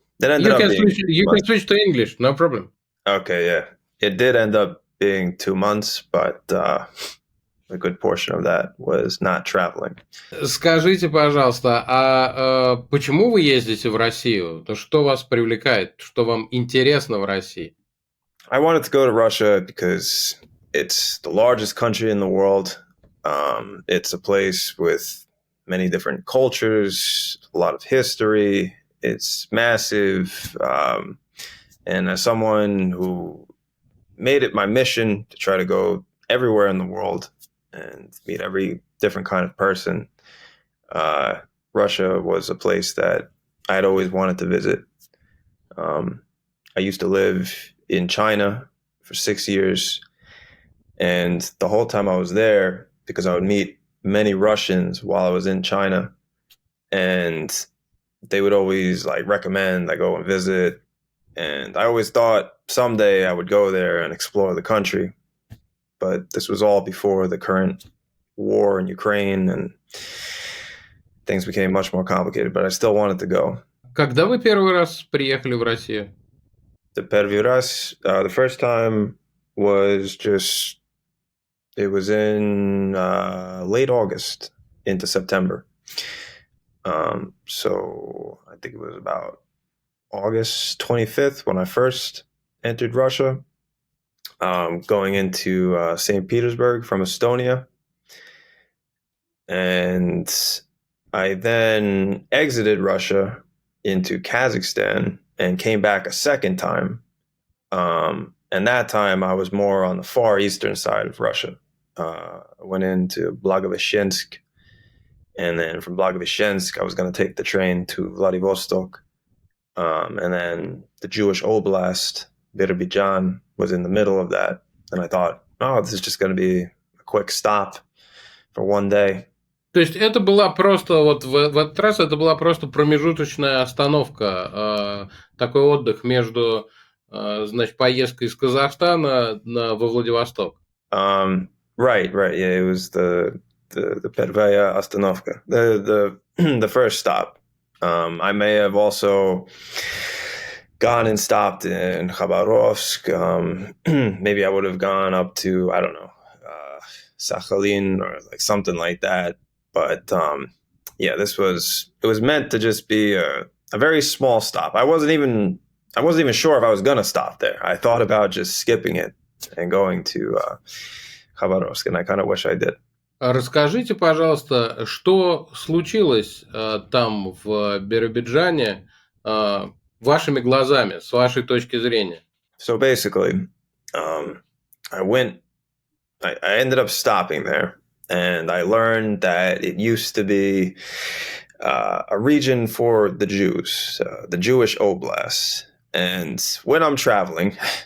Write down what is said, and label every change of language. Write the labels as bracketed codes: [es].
[en] You can switch to English, no problem. Okay, yeah. It did end up being 2 months, but a good portion of that was not traveling. [ru] Скажите, пожалуйста, а почему вы ездите в Россию? То что вас привлекает? Что вам интересно в России? [en] I wanted to go to Russia because it's the largest country in the world. It's a place with many different cultures, a lot of history. It's massive. And as someone who made it my mission to try to go everywhere in the world and meet every different kind of person, Russia was a place that I'd always wanted to visit. I used to live in China for 6 years, and the whole time I was there, because I would meet many Russians while I was in China, and they would always recommend I go and visit, and I always thought someday I would go there and explore the country, but this was all before the current war in Ukraine, and things became much more complicated, but I still wanted to go. [ru] Когда вы первый раз приехали в Россию? [en] The first time was it was in late August into September. So I think it was about August 25th when I first entered Russia, going into St. Petersburg from Estonia. And I then exited Russia into Kazakhstan and came back a second time. And that time I was more on the far eastern side of Russia. I went into Blagoveshchensk, and then from Blagoveshchensk I was going to take the train to Vladivostok. And then the Jewish Oblast, Birobidzhan, was in the middle of that. And I thought, this is just going to be a quick stop for one day. [ru] То есть это была просто, вот в этот раз это была просто промежуточная остановка, такой отдых между, значит, поездкой из Казахстана во Владивосток. [en] Right, yeah, it was the [ru] первая остановка, [en] the first stop. I may have also gone and stopped in Khabarovsk. Maybe I would have gone up to, I don't know, Sakhalin or something like that. But yeah, it was meant to just be a very small stop. I wasn't even sure if I was going to stop there. I thought about just skipping it and going to Khabarovsk, and I kind of wish I did. [ru] Расскажите, пожалуйста, что случилось там в Биробиджане вашими глазами, с вашей точки зрения? [en] So basically, I ended up stopping there. And I learned that it used to be a region for the Jews, the Jewish Oblast. And when I'm traveling,